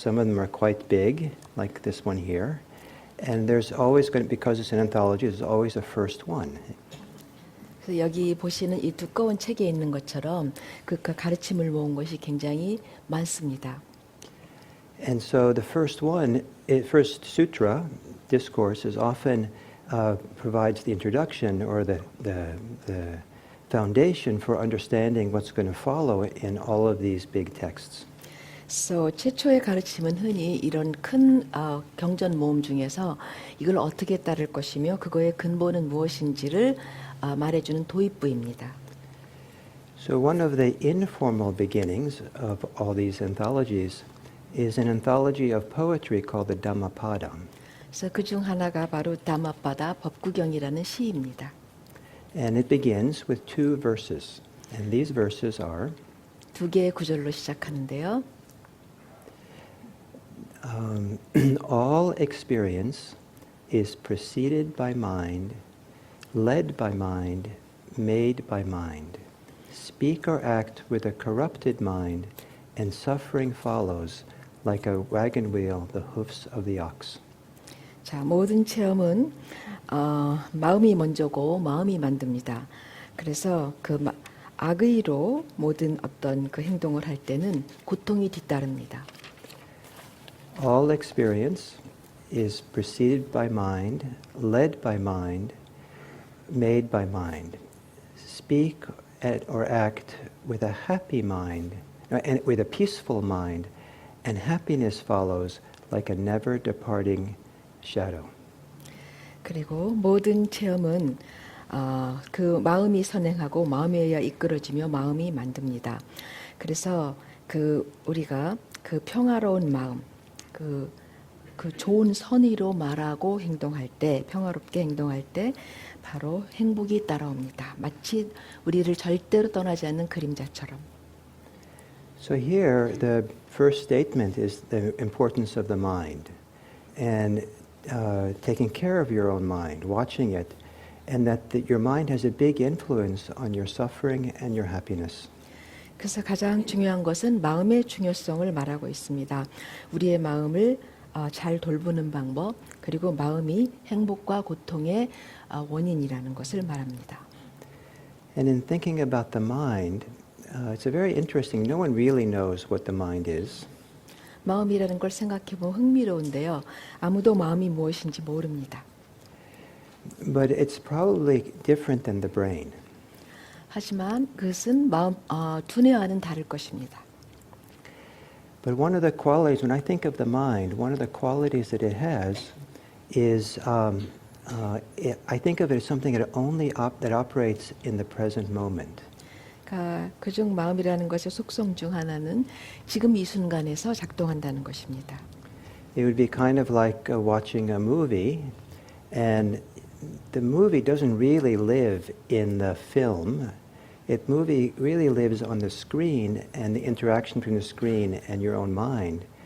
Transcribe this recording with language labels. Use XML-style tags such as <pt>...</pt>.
<en>Some of them are quite big, like this one here. And there's always going to, because it's an anthology, there's always a first one.</en> <ko>그래서 여기 보시는 이 두꺼운 책에 있는 것처럼 그 가르침을 모은 것이 굉장히 많습니다.</ko> <en>And so the first one, first sutra, discourse, is often provides the introduction or the foundation for understanding what's going to follow in all of these big texts.</en> <ko>So, 최초의 가르침은 흔히 이런 큰 경전 모음 중에서 이걸 어떻게 따를 것이며 그거의 근본은 무엇인지를 말해주는 도입부입니다.</ko> <en>So one of the informal beginnings of all these anthologies is an anthology of poetry called the Dhammapada.</en> <ko>그래서 그 중 하나가 바로 담마파다 법구경이라는 시입니다.</ko> <en>And it begins with 2 verses. And these verses are</en> <ko>두 개의 구절로 시작하는데요.</ko> <en>All experience is preceded by mind, led by mind, made by mind. Speak or act with a corrupted mind, and suffering follows like a wagon wheel the hoofs of the ox.</en> <ko>자, 모든 체험은 마음이 먼저고 마음이 만듭니다. 그래서 그 악의로 모든 어떤 그 행동을 할 때는 고통이 뒤따릅니다.</ko> <en>All experience is preceded by mind, led by mind, made by mind. Speak or act with a happy mind, and with a peaceful mind, and happiness follows like a never departing shadow.</en> <ko>그리고 모든 체험은 그 마음이 선행하고 마음에 의해 이끌어지며 마음이 만듭니다. 그래서 우리가 그 평화로운 마음, 그 그 좋은 선의로 말하고 행동할 때, 평화롭게 행동할 때 바로 행복이 따라옵니다. 마치 우리를 절대로 떠나지 않는 그림자처럼.</ko> <en>So here, the first statement is the importance of the mind and taking care of your own mind, watching it, and that your mind has a big influence on your suffering and your happiness.</en> <ko>그래서 가장 중요한 것은 마음의 중요성을 말하고 있습니다. 우리의 마음을 잘 돌보는 방법, 그리고 마음이 행복과 고통의 원인이라는 것을 말합니다.</ko> <en>And in thinking about the mind, it's a very interesting. No one really knows what the mind is.</en> <ko>마음이라는 걸 생각해 보면 흥미로운데요. 아무도 마음이 무엇인지 모릅니다.</ko> <en>But it's probably different than the brain.</en> <ko>하지만 그것은 두뇌와는 다를 것입니다.</ko> <en>But one of the qualities, when I think of the mind, one of the qualities that it has is, I think of it as something that that operates in the present moment.</en> <ko>그중 마음이라는 것의 속성 중 하나는 지금 이 순간에서 작동한다는 것입니다.</ko> <en>It would be kind of like watching a movie, and the movie doesn't really live in the film. The movie really lives on the screen and the interaction between the screen and your own mind.</en>